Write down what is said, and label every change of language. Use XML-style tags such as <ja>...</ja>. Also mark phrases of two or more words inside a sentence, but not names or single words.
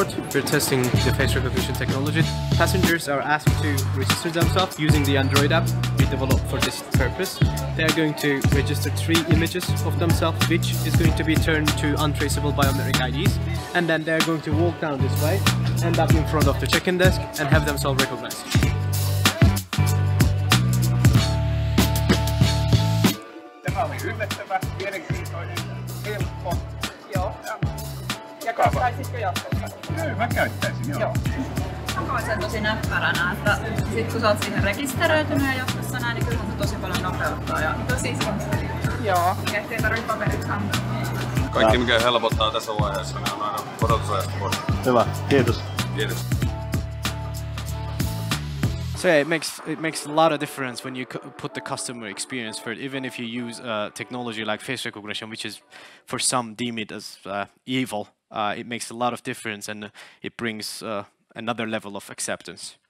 <en>We're testing the face recognition technology. Passengers are asked to register themselves using the Android app we developed for this purpose. They are going to register 3 images of themselves, which is going to be turned to untraceable biometric IDs. and then they're going to walk down this way, end up in front of the check-in desk, and have themselves recognized.</en> <fi>Tämä oli yllättävä, mielenkiintoinen, helppo. Joo. Ja käyttäisitkö jatkossa? Kyllä, mä käyttäisin, joo. Mä koen sen tosi näppäränä, että sit kun sä oot siihen rekisteröitynyt ja jatkossa näin, niin kyllä se tosi paljon nopeuttaa ja tosi simppeli. Joo. Ettei tarvitse paperit kantaa. Kaikki mikä helpottaa tässä vaiheessa, ne on aina odotusajasta pois. Hyvä, kiitos. Kiitos.</fi> <en>So yeah, it makes a lot of difference when you put the customer experience first, even if you use technology like face recognition, which is for some deem it as evil. It makes a lot of difference, and it brings another level of acceptance.</en>